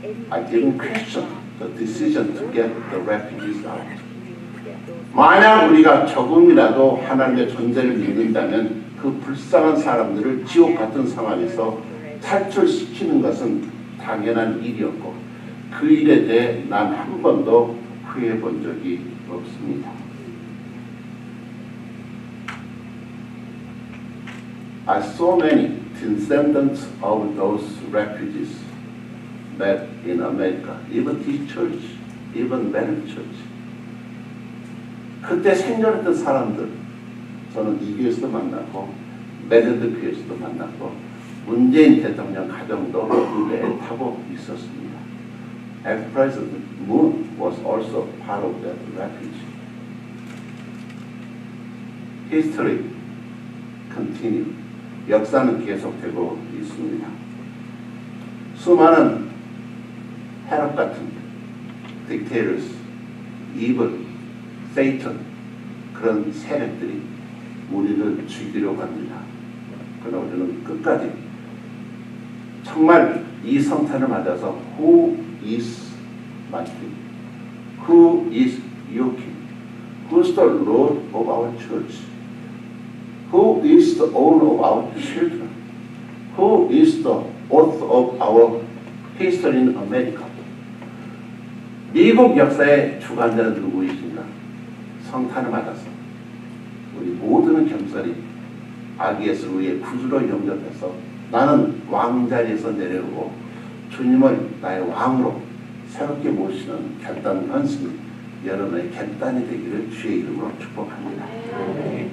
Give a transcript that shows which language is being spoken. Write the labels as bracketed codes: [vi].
[en] I didn't question the decision to get the refugees out. [ko] 만약 우리가 조금이라도 하나님의 존재를 믿는다면 그 불쌍한 사람들을 지옥 같은 상황에서 탈출시키는 것은 당연한 일이었고 그 일에 대해 난 한 번도 후회해 본 적이 없습니다. [en] I saw many descendants of those refugees back in America, even this church, even Mary Church. [ko] 그때 생존했던 사람들, 저는 이 교회에서도 만났고, 메르드 교회에서도 만났고, 문재인 대통령 가정도 그 배에 타고 있었습니다. [en] Ex-President Moon was also part of that refuge. History continue. [ko] 역사는 계속되고 있습니다. 수많은 헤롯 같은 [en] dictators, evil, Satan [ko] 그런 세력들이 우리를 죽이려고 합니다. 그러나 우리는 끝까지 정말 이 성탄을 맞아서 [en] Who is my king? Who is your king? Who's the Lord of our church? Who is the owner of our children? Who is the author of our history in America? [ko] 미국 역사의 주관자는 누구이신가? 성탄을 맞아서 우리 모두는 겸손히 아기 예수를 위해 구주로 영접해서 나는 왕자리에서 내려오고 주님을 나의 왕으로 새롭게 모시는 결단 헌신 여러분의 결단이 되기를 주의 이름으로 축복합니다.